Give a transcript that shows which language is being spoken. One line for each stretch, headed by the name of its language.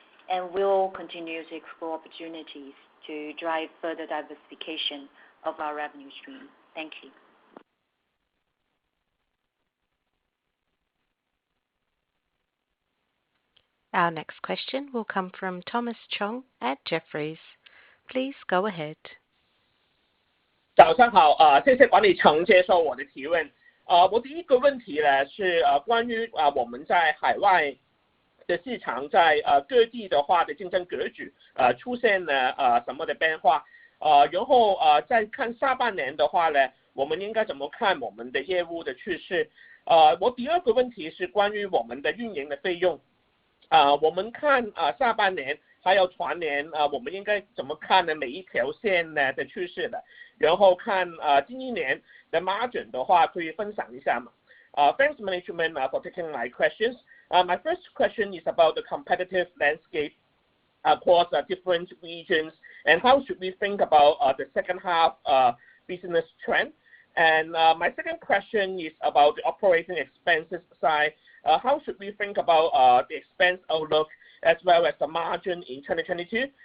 English: and we'll continue to explore opportunities to drive further diversification of our revenue stream. Thank you. Our next question will come from Thomas Chong at Jefferies. Please go ahead.
Chinese: 早上好，谢谢管理层接受我的提问。我第一个问题呢是关于我们在海外的市场在各地的话的竞争格局出现了什么的变化？然后再看下半年的话呢，我们应该怎么看我们的业务的趋势？我第二个问题是关于我们的运营的费用。我们看下半年还有全年我们应该怎么看呢？每一条线呢的趋势的，然后看今一年的 margin 的话，可以分享一下吗？
English: Thanks management for taking my questions. My first question is about the competitive landscape across different regions, and how should we think about the second half business trend? And my second question is about the operating expenses side. How should we think about the expense outlook as well as the margin in 2022?